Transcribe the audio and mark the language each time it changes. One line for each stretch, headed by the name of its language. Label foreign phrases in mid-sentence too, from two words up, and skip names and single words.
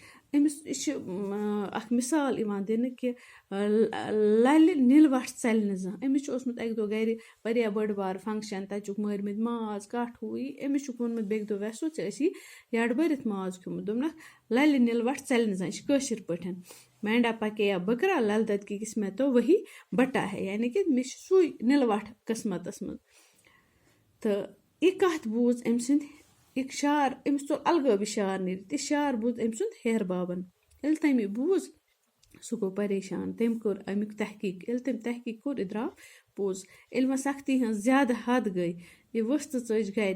Kashmiri: یہِ چھِ اکھ مثال یِوان دِنہٕ کہِ للہِ نِلہٕ وَٹھ ژَلہِ نہٕ زانٛہہ۔ أمِس چھُ اوسمُت اَکہِ دۄہ گرِ واریاہ بٔڑ بار فنٛکشن، تَتہِ چھُکھ مٲرمٕتۍ ماز کٹھ ہُہ یہِ۔ أمِس چھُکھ ووٚنمُت بیٚکہِ دۄہ ویسو ژےٚ ٲسی یڈٕ بٔرِتھ ماز کھیوٚمُت، دوٚپنکھ للہِ نِلہٕ وَٹھ ژَلہِ نہٕ زانٛہہ، یہِ چھِ کٲشِر پٲٹھۍ مینڈا پکے یا بکرا، لل دید
Urdu: کی قسمت تو وہی بٹا ہے، یعنی کہ
Kashmiri: مےٚ چھُ سُے نِلہٕ وَٹھ قسمتس منٛز۔ تہٕ یہِ کتھ بوٗز أمۍ سٕنٛدۍ یہِ شعر، أمِس ژوٚل الگٲبی شعر نیٖرِتھ، یہِ شعر بوٗز أمۍ سُنٛد ہیہر بابن۔ ییٚلہِ تٔمۍ یہِ بوٗز سُہ گوٚو پریشان. تٔمۍ کوٚر اَمیُک تحقیٖق. ییٚلہِ تٔمۍ تحقیٖق کوٚر یہِ درٛاو پوٚز. ییٚلہِ وۄنۍ سختی ہٕنٛز زیادٕ حد گٔے یہِ ؤژھ تہٕ ژٔج گَرِ.